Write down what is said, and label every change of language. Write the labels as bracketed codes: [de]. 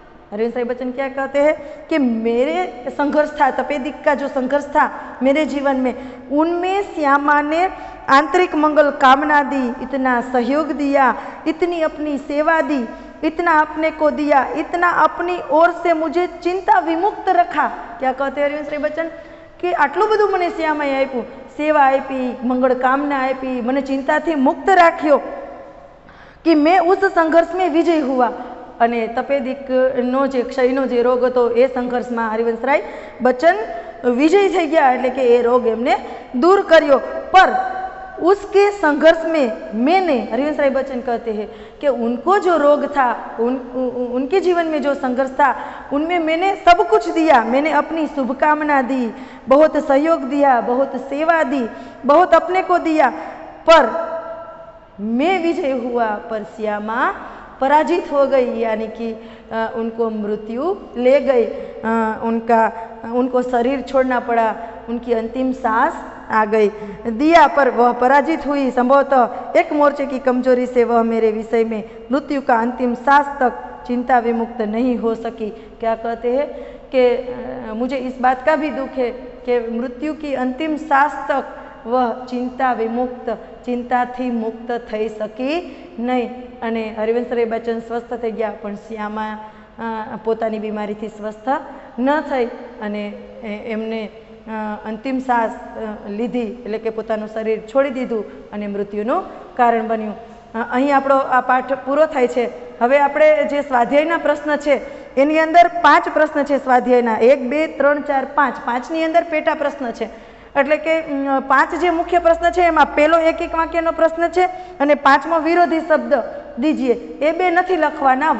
[hi] हरिवंश राय बच्चन क्या कहते हैं कि मेरे संघर्ष था, तपेदिक का जो संघर्ष था मेरे जीवन में, उनमें श्यामा ने आंतरिक मंगल कामना दी, इतना सहयोग दिया, इतनी अपनी सेवा दी, इतना अपने को दिया, इतना अपनी ओर से मुझे चिंता विमुक्त रखा। क्या कहते हैं हरिवंश राय बच्चन कि [gu] आटલું બધું મને શ્યામાએ આપ્યું, સેવા આપી, મંગળ કામના આપી, મને ચિંતાથી મુક્ત રાખ્યો [hi] कि मैं उस संघर्ष में विजय हुआ। [gu] અને તપેદિકનો જે ક્ષયનો જે રોગ હતો એ સંઘર્ષમાં હરિવંશ રાય બચ્ચન વિજય થઈ ગયા, એટલે કે એ રોગ એમને दूर કર્યો। [hi] पर उसके संघर्ष में मैंने, हरिवंश राय बच्चन कहते हैं कि उनको जो रोग था, उनके जीवन में जो संघर्ष था, उनमें मैंने सब कुछ दिया, मैंने अपनी शुभकामना दी, बहुत सहयोग दिया, बहुत सेवा दी, बहुत अपने को दिया, पर मैं विजय हुआ, पर श्यामा पराजित हो गई, यानी कि उनको मृत्यु ले गई, उनको शरीर छोड़ना पड़ा, उनकी अंतिम सांस आ गई, दिया पर वह पराजित हुई। संभवतः एक मोर्चे की कमजोरी से वह मेरे विषय में मृत्यु का अंतिम सांस तक चिंता विमुक्त नहीं हो सकी। क्या कहते हैं कि मुझे इस बात का भी दुख है कि मृत्यु की अंतिम सांस तक वह चिंता विमुक्त, [gu] चिंताथी मुक्त થઈ શકી નહીં। અને હરિવંશ રાય બચ્ચન સ્વસ્થ થઈ ગયા, પણ શ્યામા પોતાની બીમારીથી સ્વસ્થ ન થઈ અને એમને અંતિમ શ્વાસ લીધી, એટલે કે પોતાનું શરીર છોડી દીધું અને મૃત્યુનું કારણ બન્યું। અહીં આપણો આ પાઠ પૂરો થાય છે। હવે આપણે જે સ્વાધ્યાયના પ્રશ્ન છે એની અંદર 5 પ્રશ્ન છે સ્વાધ્યાયના, 1 2 3 4 5, 5ની અંદર પેટા પ્રશ્ન છે, એટલે કે 5 જે મુખ્ય પ્રશ્ન છે એમાં પહેલો એક વાક્યનો પ્રશ્ન છે અને 5મો વિરોધી શબ્દ દીજીએ, એ 2 નથી લખવાના।